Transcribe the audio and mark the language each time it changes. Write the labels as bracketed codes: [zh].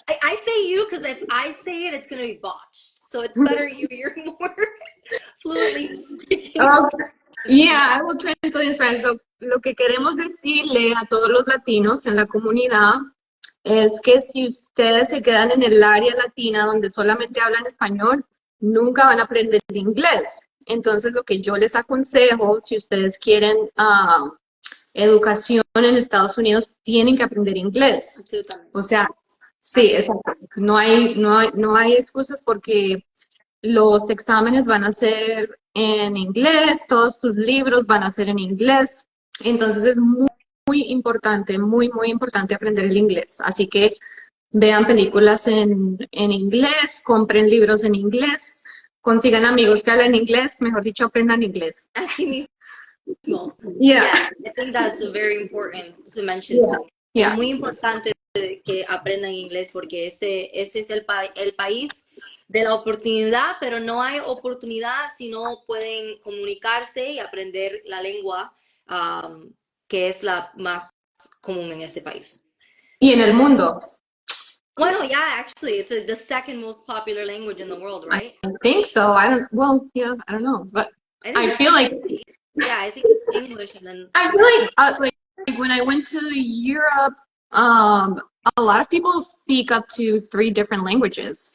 [en] I say you because if I say it, it's gonna be botched. So it's better you're more fluently speaking. Okay. Yeah, I will translate in Spanish. [es] Lo que queremos decirle a todos los latinos en la comunidad es que si ustedes se quedan en el área latina donde solamente hablan español, nunca van a aprender inglés. Entonces, lo que yo les aconsejo, si ustedes quieren educación en Estados Unidos, tienen que aprender inglés. Absolutamente. O sea, sí, exacto. No hay excusas, porque los exámenes van a ser en inglés, todos tus libros van a ser en inglés. Entonces es muy importante, muy importante aprender el inglés. Así que vean películas en inglés, compren libros en inglés, consigan amigos que hablen inglés, mejor dicho, aprendan inglés. Así mismo. [en] Yeah. Yes, I think that's very important to mention Yeah. too. [es] Es [en] Yeah. [es] muy importante que aprendan inglés porque ese es el país de la oportunidad, pero no hay oportunidad si no pueden comunicarse y aprender la lengua, que es la más común en ese país. Y en el mundo. Bueno, [en] yeah, actually, it's the second most popular language in the world, right? I think so. I don't know, but I feel like yeah, I think it's English and then I feel like when I went to Europe, a lot of people speak up to 3 different languages,